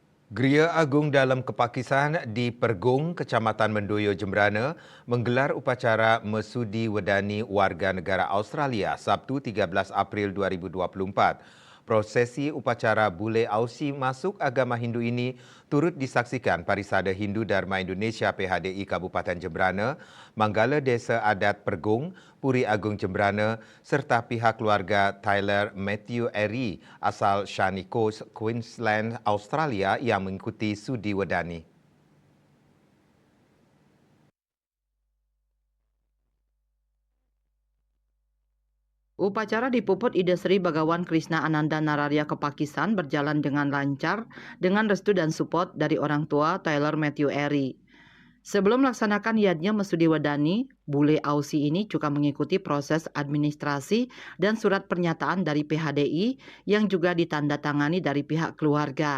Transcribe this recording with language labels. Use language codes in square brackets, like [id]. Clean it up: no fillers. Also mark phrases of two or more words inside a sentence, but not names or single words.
[id] Geria Agung dalam Kepakisan di Pergung, Kecamatan Mendoyo, Jemberana menggelar upacara Mesudi Wedani Warga Negara Australia Sabtu 13 April 2024. Prosesi upacara Bule Ausi masuk agama Hindu ini turut disaksikan Parisada Hindu Dharma Indonesia PHDI Kabupaten Jemberana, Manggala Desa Adat Pergung, Puri Agung Jemberana serta pihak keluarga Tyler Matthew Eri asal Shani Coast, Queensland, Australia yang mengikuti sudi wedani. Upacara dipuput Ida Sri Bagawan Krishna Ananda Nararya Kepakisan berjalan dengan lancar dengan restu dan support dari orang tua Tyler Matthew Eri. Sebelum melaksanakan yadnya Mesudi Wedani, Bule Ausi ini juga mengikuti proses administrasi dan surat pernyataan dari PHDI yang juga ditandatangani dari pihak keluarga.